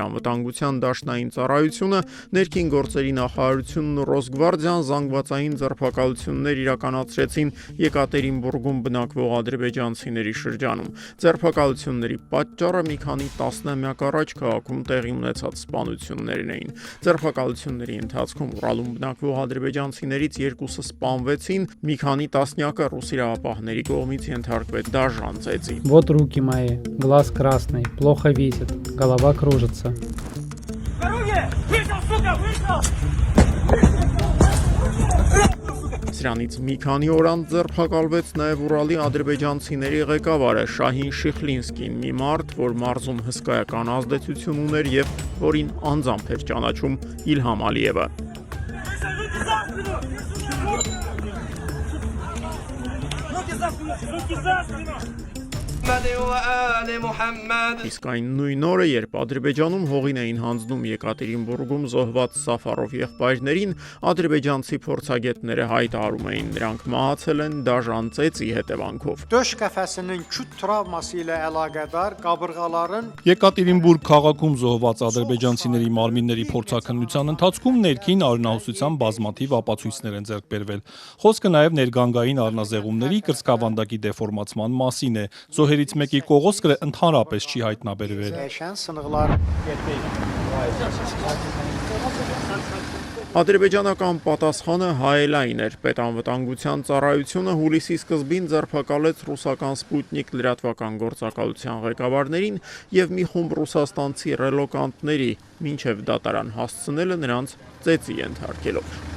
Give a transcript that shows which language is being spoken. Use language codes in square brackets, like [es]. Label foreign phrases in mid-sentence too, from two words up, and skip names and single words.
[hy] անվտանգության դաշնային ծառայությունը, ներքին գործերի նախարարությունն ու Ռոսգվարդիան զանգվածային ձերբակալություններ իրականացրեցին Եկատերինբուրգում բնակվող ադրբեջանցիների շրջանում։ Ձերբակալությունների պատճառը մի քանի տասնամյակ առաջ քաղաքում տեղի ունեցած սպանություններն էին։ Ձերբակալությունների ընթացքում Ուրալում բնակվող ադրբեջանցիներից երկուսը սպանվեցին, մի քանի տասնյակը ռուս իրավապահների կողմից ենթարկվեց դաժան ծեծի։ [ru] Вот руки мои, глаз красный, плохо видит, голова кружится. [hy] Սրանից մի քանի օր անց ձերբակալվեց նաև Ուրալի ադրբեջանցիների ղեկավարը Շահին Շիխլինսկին, մի մարդ, որ մարզում հսկայական ազդեցություն ուներ եւ որին անձամբ էր ճանաչում Իլհամ Ալիևը։ Իսկ այն նույն օրը, երբ Ադրբեջանում հողին էին հանձնում Եկատերինբուրգում զոհված Սաֆարով եղբայրներին, ադրբեջանցի փորձագետները հայտարարում էին, նրանք մահացել են դաժան ծեծի հետևանքով։ [az] Döş qəfəsinin küt travması ilə əlaqədar qabırğaların [hy] Եկատերինբուրգ քաղաքում զոհված ադրբեջանցիների մարմինների փորձաքննության ընթացքում ներքին արյունահոսության բազմաթիվ ապացույցներ են ձեռք բերվել։ Խոսքը նաև ներգանգային առնազեղումների կրծքավանդակի դեֆորմացման մասին է։ Զոհերից մեկի կողոսկրը ընդհանրապես չի հայտնաբերվել։ [az] dəyişən sınıqlar [hy] Ադրբեջանական պատասխանը հայելային էր։ Պետանվտանգության ծառայությունը հուլիսի սկզբին ձերբակալեց ռուսական Սպուտնիկ լրատվական գործակալության ղեկավարներին եւ մի խումբ ռուսաստանցի ռելոկանտների, մինչեւ դատարան հասցնելը նրանց ծեծի ենթարկելով։